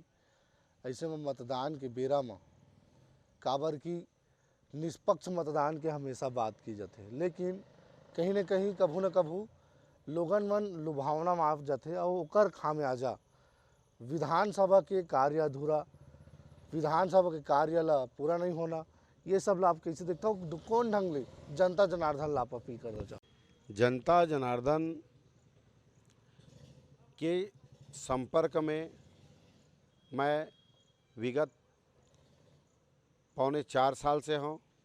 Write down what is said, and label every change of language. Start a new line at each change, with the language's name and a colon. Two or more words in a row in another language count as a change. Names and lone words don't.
Chhattisgarhi: ऐसे में मतदान के बेरा में काबर की निष्पक्ष मतदान के हमेशा बात की जाती है, लेकिन कहीं न कहीं कभू न कभू लोगन मन लुभावना में आप जाते और ओकर खामियाजा विधानसभा के कार्य अधूरा, विधानसभा के कार्य ला पूरा नहीं होना, ये सब ला आप कैसे देखता हो? कौन ढंग ले जनता जनार्दन ला आप अपील कर दो? जनता जनार्दन के संपर्क में मैं विगत पौने 4 साल से हों।